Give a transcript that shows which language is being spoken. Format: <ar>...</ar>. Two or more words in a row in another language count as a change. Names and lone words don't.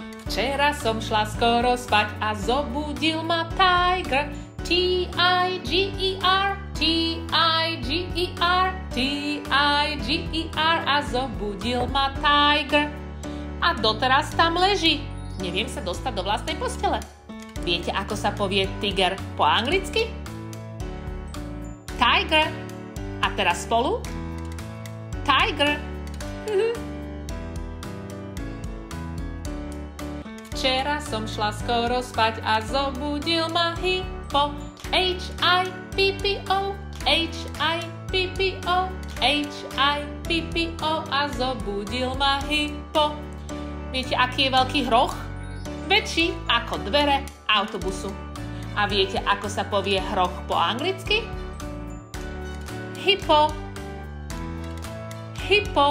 <sk>Včera som šla skoro spať a zobudil ma tiger. T-I-G-E-R, T-I-G-E-R, T-I-G-E-R a zobudil ma tiger. A doteraz tam leží. Neviem sa dostať do vlastnej postele. Viete, ako sa povie tiger po anglicky? Tiger. A teraz spolu? Tiger. Včera som šla skoro spať a zobudil ma hippo. H-I-P-P-O, H-I-P-P-O, H-I-P-P-O a zobudil ma hippo. Viete, aký je veľký hroch? Väčší ako dvere autobusu. A viete, ako sa povie hroch po anglicky? Hippo. Hippo.</sk>